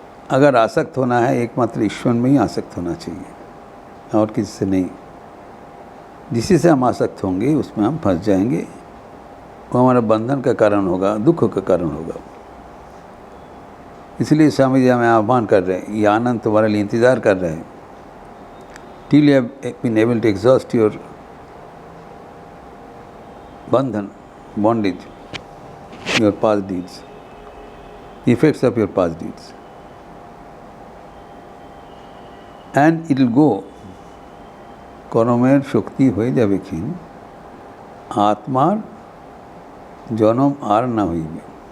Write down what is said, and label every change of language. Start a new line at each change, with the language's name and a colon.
Hindi: अगर आसक्त होना है एकमात्र ईश्वर में ही आसक्त होना चाहिए, और किसी से नहीं। जिसी से हम आसक्त होंगे उसमें हम फंस जाएंगे, वो हमारा बंधन का कारण होगा, दुख का कारण होगा। इसलिए स्वामी जी हमें आह्वान कर रहे हैं, ये आनंद तुम्हारे लिए इंतज़ार कर रहे हैं।
English: Till you have been able to exhaust your बंधन, bondage, your past deeds, effects of your past deeds, and it will go।
Bangla: কর্মের শক্তি হয়ে যাবে ক্ষীণ, আত্মার জনম আর না হইবে।